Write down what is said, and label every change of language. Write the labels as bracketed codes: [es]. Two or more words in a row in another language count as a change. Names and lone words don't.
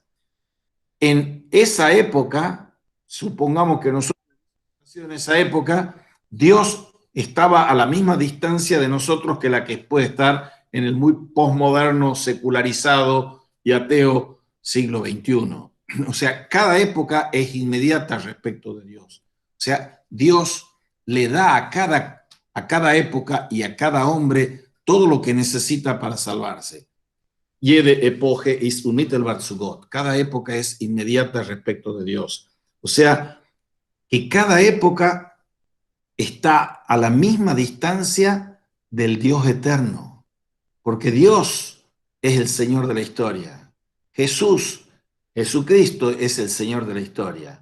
[es] En esa época, supongamos que nosotros en esa época, Dios estaba a la misma distancia de nosotros que la que puede estar en el muy posmoderno, secularizado y ateo siglo XXI. O sea, cada época es inmediata respecto de Dios. O sea, Dios le da a cada época y a cada hombre todo lo que necesita para salvarse. [de] Jede Epoche ist unmittelbar zu Gott. [es] Cada época es inmediata respecto de Dios. O sea, que cada época está a la misma distancia del Dios eterno, porque Dios es el Señor de la historia. Jesucristo es el Señor de la historia.